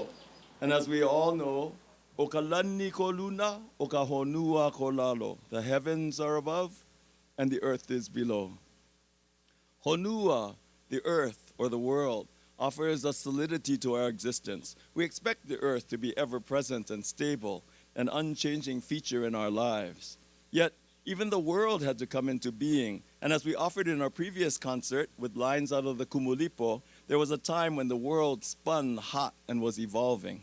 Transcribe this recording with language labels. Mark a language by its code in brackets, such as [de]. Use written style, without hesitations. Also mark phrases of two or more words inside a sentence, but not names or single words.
[en] And as we all know, [haw] o ka lani ko Luna, o ka honua ko Lalo. [en] The heavens are above and the earth is below. Honua, the earth or the world, offers a solidity to our existence. We expect the earth to be ever present and stable, an unchanging feature in our lives. Yet, even the world had to come into being, and as we offered in our previous concert with lines out of the Kumulipo, there was a time when the world spun hot and was evolving.